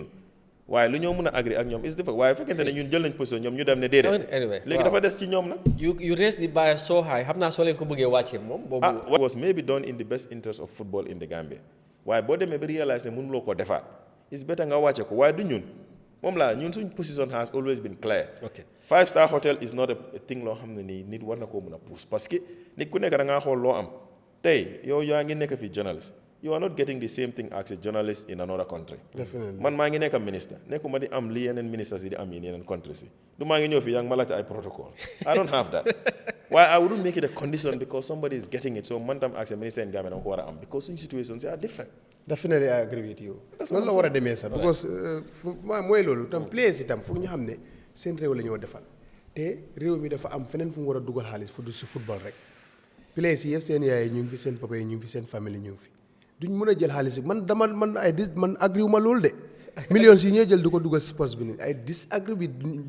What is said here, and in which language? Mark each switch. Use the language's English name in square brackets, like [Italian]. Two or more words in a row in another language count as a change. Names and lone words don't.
[Wolof] waaye lu ñoo mën a agree ak ñoom [English] is different [Wolof] waaye fekkente ne ñun jël nañ position ñoom ñu dem ne déedéet. [English] anyway [Wolof] léegi dafa des ci ñoom nag. [English] you raise the bar so high [Wolof] xam naa soo leen ko bëggee wàccee moom. boobu [English] what was maybe done in the best interest of football in the Gambia [Wolof] waaye boo demee ba réaliser ne mënuloo ko defaat [English] it's better [Wolof] nga wàcce ko waaye du ñun moom laa ñun suñ [English] position has always been clear. ok 5-star hotel is not a thing [Wolof] loo xam ne nii nit war na koo mën a pousse [French] parce que [Wolof] nit ku nekk da ngaa xool loo am tey yow yaa ngi nekk fi journalist. [English] You are not getting the same thing as a journalist in another country. Definitely. [Wolof] Man maa ngi nekk minister nekkuma di am li yeneen ministers yi di am yeneen countries yi du maa ngi ñëw fii yaa ngi ma laajte ay protocol [English] I don't have that. Why I wouldn't make it a condition because somebody is getting it so [Wolof] man tam [English] as a minister in Gambia [Wolof] dama ko war a am [English] because suñu situations are different. Definitely I agree with you. [Wolof] loolu la war a demee sax because mooy loolu tam players itam foog ñu xam ne seen réew la ñoo defal te réew mi dafa am feneen fu mu war a dugal xaalis fu du si football rek players yi yëpp seen yaay ñu ngi fi seen papa yi ñu ngi fi seen famille ñu ngi fi duñ mën a jël xaalis man agree wu ma loolu de millions yi ñoo jël du ko dugal sports bi nii ay disagree bi décision